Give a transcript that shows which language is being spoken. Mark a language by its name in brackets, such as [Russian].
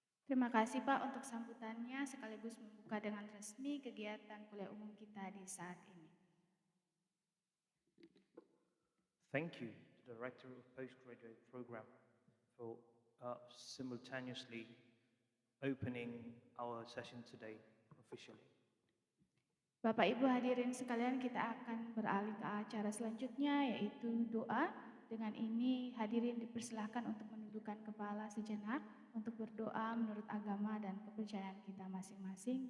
[Indonesian] Terima kasih Pak untuk sambutannya sekaligus membuka dengan resmi kegiatan kuliah umum kita di saat ini. [English] Thank you to the Director of Postgraduate Program for simultaneously opening our session today officially. [Indonesian] Bapak Ibu hadirin sekalian, kita akan beralih ke acara selanjutnya yaitu doa. Dengan ini hadirin dipersilahkan untuk menundukkan kepala sejenak untuk berdoa menurut agama dan kepercayaan kita masing-masing.